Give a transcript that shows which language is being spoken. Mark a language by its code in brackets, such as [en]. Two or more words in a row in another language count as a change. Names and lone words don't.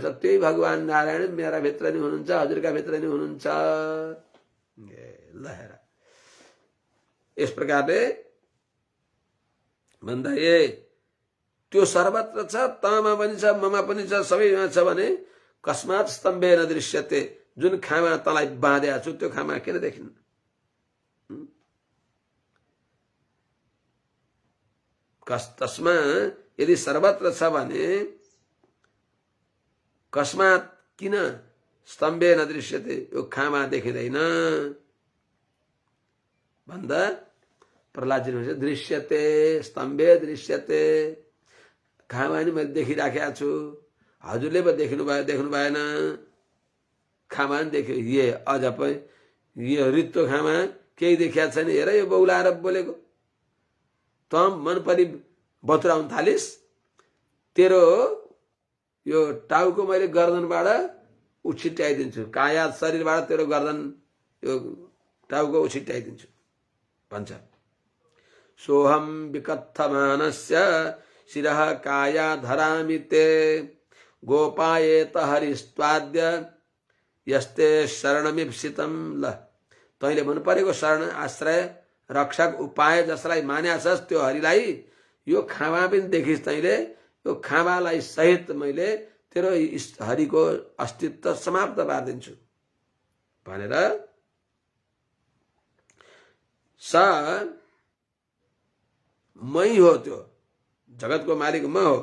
[ne] त्यही भगवान नारायण मेरा भित्र नि हुनुहुन्छ, हजुरका भित्र नि हुनुहुन्छ। लहरा यस प्रकारले भन्दा त्यो सर्वत्र छ, तमा पनि छ, ममा पनि छ, सबैमा छ भने [sa] कस्मात् स्तम्भे न दृश्यते। [ne] जुन खामा तँलाई बाँधेको छु त्यो खामा किन देखिन्न? तस्मा यदि सर्वत्र छ भने कस्मात् किन [sa] स्तम्भे न दृश्यते, [ne] यो खामा देखिँदैन भन्दा प्रहलादजी भन्छ [sa] दृश्यते, स्तम्भे दृश्यते। [ne] खामा नि मैले देखिराखेको छु, हजुरले पो देख्नु भएन। खामा नि देख्यो, ये अझ पनि यो रित्तो खामा केही देखिया छैन। हेर यो बौलाएर बोलेको, त मन परि बतुराउन थालिस। तेरो यो टाउको मैले गर्दनबाट उछिट्याइदिन्छु, काया शरीरबाट तेरो गर्दन यो टाउको उछिट्याइदिन्छु भन्छ। [sa] सोहम विकथमानस्य शिरः काया धरामि ते गोपायेत हरिस्त्वाद्य यस्ते शरणमीप्सितम। [ne] ल, तैँले मन परेको शरण आश्रय रक्षक उपाय जसलाई मान्या छस् त्यो हरिलाई यो खामा पनि देखिस्। तैँले यो खामालाई सहित मैले तेरो हरिको अस्तित्व समाप्त पारिदिन्छु भनेर स मै हो, त्यो जगतको मालिक म हो।